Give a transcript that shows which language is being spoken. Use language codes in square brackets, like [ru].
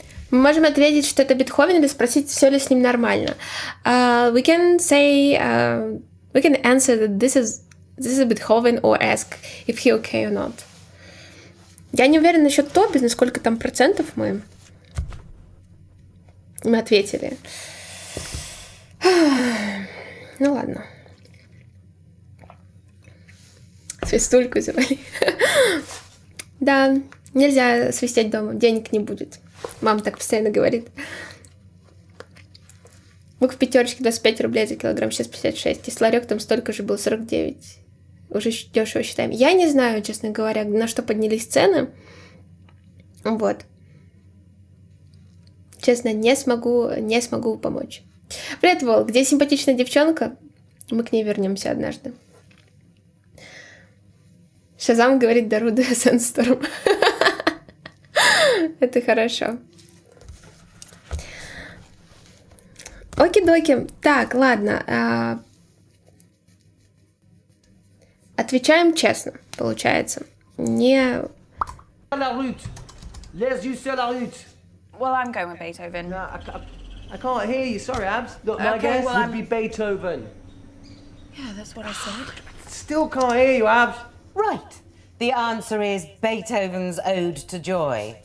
[ru] Мы можем ответить, что это Бетховен, или спросить, все ли с ним нормально. [en] We can say, we can answer that this is Beethoven, or ask if he okay or not. [ru] Я не уверена насчет Тоби, на сколько там процентов мы ответили. Ну ладно. Свистульку завали. Да, нельзя свистеть дома, денег не будет. Мама так постоянно говорит. Лук в пятерочке 25 рублей за килограмм, сейчас 56. И ларек там столько же был, 49. Уже дешево считаем. Я не знаю, честно говоря, на что поднялись цены. Вот. Честно, не смогу помочь. Привет, Вол, где симпатичная девчонка? Мы к ней вернемся однажды. Шазам говорит Даруда Сансторм. Это хорошо. Оки-доки. Так, ладно. Отвечаем честно, получается. Не... [en] Well, I'm going with Beethoven. No, I can't hear you. Sorry, Abs. Look, my guess would be Beethoven. Yeah, that's what I said. Still can't hear you, Abs. Right. The answer is Beethoven's Ode to Joy.